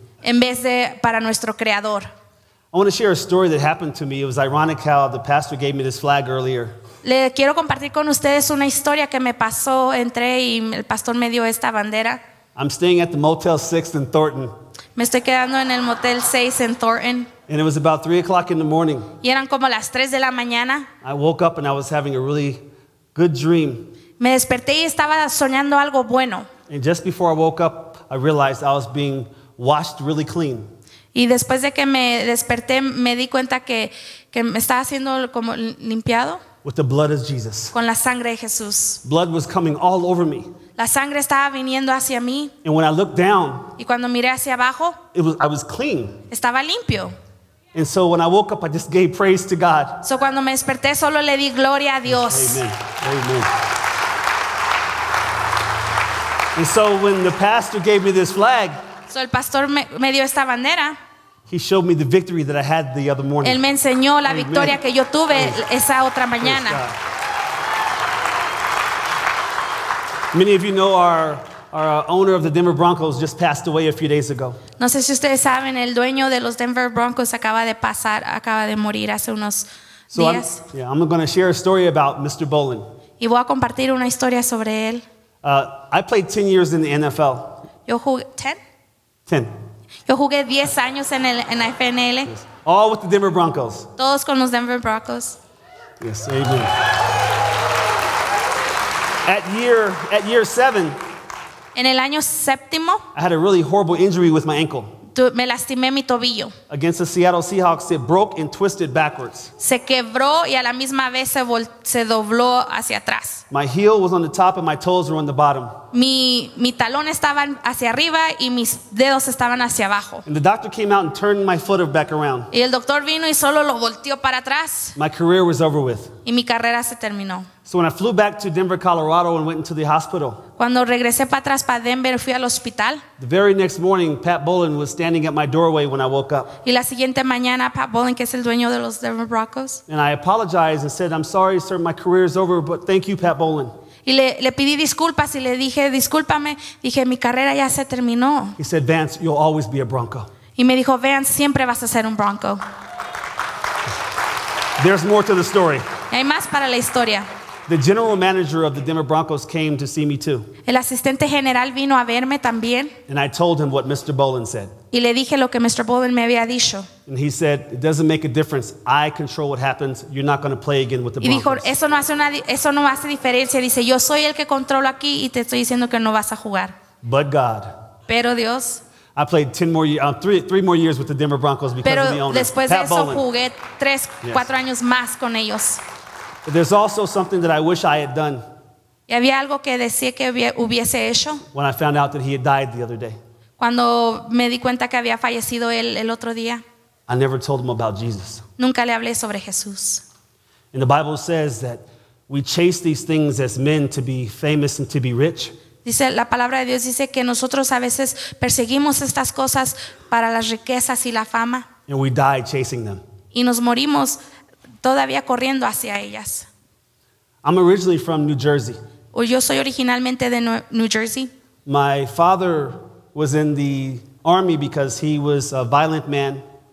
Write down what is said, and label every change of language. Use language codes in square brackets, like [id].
[es] en vez de para nuestro creador. [en] I want to share a story that happened to me. It was ironic how the pastor gave me this flag earlier. [es] Le quiero compartir con ustedes una historia que me pasó. Entré y el pastor me dio esta bandera. [en] I'm staying at the Motel 6 in Thornton, [es] Me estoy quedando en el Motel 6 en Thornton. [en] and it was about 3 o'clock in the morning. [es] Y eran como las 3 de la mañana. [en] I woke up and I was having a really good dream. [es] Me desperté y estaba soñando algo bueno. [en] And just before I woke up, I realized I was being washed really clean. [es] Y después de que me desperté, me di cuenta que me estaba haciendo como limpiado [en] With the blood of Jesus. [es] con la sangre de Jesús. [en] Blood was coming all over me. [es] La sangre estaba viniendo hacia mí. [en] And when I looked down, [es] Y cuando miré hacia abajo, [en] I was clean. [es] estaba limpio. [en] And so when I woke up, I just gave praise to God. So cuando me desperté, solo le di gloria a Dios. Amen. Amen. And so when the pastor gave me this flag, [es] So el pastor me dio esta bandera. [en] he showed me the victory that I had the other morning. [es] Él me enseñó la [en] Amen. [es] victoria que yo tuve esa otra [en] Praise [es] mañana. [en] God. Many of you know our owner of the Denver Broncos just passed away a few days ago. [es] No sé si ustedes saben, el dueño de los Denver Broncos acaba de morir hace unos [en] So [es] días. [en] I'm going to share a story about Mr. Bolin. [es] Y voy a compartir una historia sobre él. [en] I played 10 years in the NFL. [es] Yo jugué, 10? 10. Yo jugué 10 años en la FNL, [en] All with the Denver Broncos. [es] todos con los Denver Broncos. [en] Yes, amen. At year 7, [es] En el año séptimo, [en] I had a really horrible injury with my ankle. [es] me lastimé mi tobillo. [en] Against the Seattle Seahawks, it broke and twisted backwards. [es] Se quebró y a la misma vez se dobló hacia atrás. [en] My heel was on the top and my toes were on the bottom. [es] Mi talón estaba hacia arriba y mis dedos estaban hacia abajo. [en] And the doctor came out and turned my foot back around. [es] Y el doctor vino y solo lo volteó para atrás [en] My career was over with. [es] y mi carrera se terminó. [en] So when I flew back to Denver, Colorado and went into the hospital, [es] Cuando regresé para atrás para Denver, fui al hospital. [en] the very next morning, Pat Bowlen was standing at my doorway when I woke up. [es] Y la siguiente mañana, Pat Bowlen, que es el dueño de los Denver Broncos, [en] And I apologized and said, I'm sorry, sir, my career is over, but thank you, Pat Bowlen. [es] y le pedí disculpas y le dije, discúlpame, dije, mi carrera ya se terminó. [en] He said, Vance, you'll always be a Bronco. [es] Y me dijo, Vance, siempre vas a ser un Bronco. [en] There's more to the story. [es] Y hay más para la historia. [en] The general manager of the Denver Broncos came to see me too. [es] El asistente general vino a verme también [en] And I told him what Mr. Bowlen said. [es] y le dije lo que Mr. Bowlen me había dicho. [en] And he said, it doesn't make a difference. I control what happens. You're not going to play again with the [es] Y dijo, [en] Broncos. [es] eso no hace diferencia. Dice, yo soy el que controlo aquí y te estoy diciendo que no vas a jugar. [en] But God. [es] Pero Dios, [en] I played 10 more years, three more years with the Denver Broncos because of the [es] pero [en] owner, [es] después de [en] Pat [es] eso [en] Bowlen. [es] jugué 3, 4 años más con ellos. [en] But there's also something that I wish I had done [es] Y había algo que decía que hubiese hecho [en] when I found out that he had died the other day. [es] cuando me di cuenta que había fallecido él el otro día. [en] I never told him about Jesus. [es] Nunca le hablé sobre Jesús. [en] And the Bible says that we chase these things as men to be famous and to be rich. [es] Dice, la palabra de Dios dice que nosotros a veces perseguimos estas cosas para las riquezas y la fama [en] And we die chasing them. [es] y nos morimos todavía corriendo hacia ellas. [en] I'm originally from New Jersey. [es] O yo soy originalmente de New Jersey. [en] My father was in the army because he was a violent man.